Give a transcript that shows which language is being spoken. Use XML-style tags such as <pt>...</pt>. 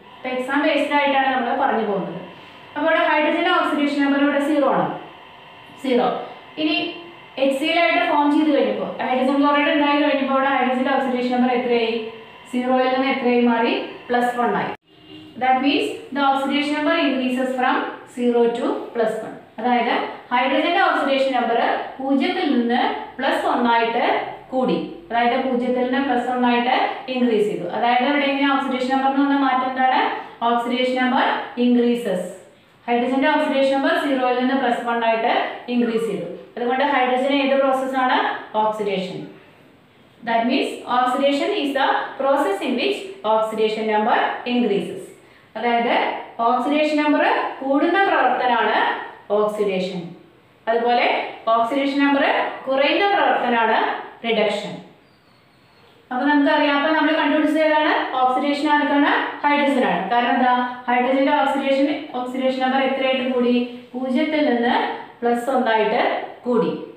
<ml>അപ്പോൾ exam based ആയിട്ടാണ് നമ്മൾ പറഞ്ഞു പോകുന്നത്. അപ്പോൾ ഇവിടെ ഹൈഡ്രജൻ ഓക്സിഡേഷൻ നമ്പർ ഇവിടെ 0 ആണ്, 0. ഇനി HCl ആയിട്ട് ഫോം ചെയ്ത് കഴിഞ്ഞപ്പോൾ ഹൈഡ്രജൻ ക്ലോറൈഡ് ഉണ്ടായി കഴിഞ്ഞപ്പോൾ ഇവിടെ ഹൈഡ്രജൻ ഓക്സിഡേഷൻ നമ്പർ എത്രയായി, 0ൽ നിന്ന് എത്രയായി മാറി, +1 ആയി.</ml> <en>That means the oxidation number increases from 0 to +1.</en> <ml>അതായത് ഹൈഡ്രജന്റെ ഓക്സിഡേഷൻ നമ്പർ 0ൽ നിന്ന് +1 ആയിട്ട് കൂടി, അതായത് 0ൽ നിന്ന് +1 ആയിട്ട് ഇൻക്രീസ് ചെയ്തു. അതായത് ഇവിടെ ഇങ്ങനെ ഓക്സിഡേഷൻ നമ്പറിൽ നിന്ന് മാറ്റം എന്താണ്, oxidation number increases. ഹൈഡ്രജന്റെ oxidation number 0ൽ നിന്ന് +1 ആയിട്ട് ഇൻക്രീസ് ചെയ്തു. അതുകൊണ്ട് ഹൈഡ്രജൻ ഏത് പ്രോസസ്സാണ്, oxidation.</ml> <en>That means oxidation is the process in which oxidation number increases.</en> <ml>അതായത് ഓക്സിഡേഷൻ നമ്പർ കൂടുന്ന പ്രവർത്തനമാണ് ഓക്സിഡേഷൻ. അതുപോലെ ഓക്സിഡേഷൻ നമ്പർ കുറയുന്ന പ്രവർത്തനമാണ് റിഡക്ഷൻ. അപ്പോൾ നമുക്കറിയാം, അപ്പോൾ നമ്മൾ കണ്ടുപിടിച്ചത് ഏതാണ്, ഓക്സിഡേഷൻ ആർക്കാണ്, ഹൈഡ്രജൻ ആണ്. കാരണം എന്താ, ഹൈഡ്രജന്റെ ഓക്സിഡേഷൻ നമ്പർ എത്രയായിട്ട് കൂടി, 0ൽ നിന്ന് +1 ആയിട്ട് കൂടി.</ml>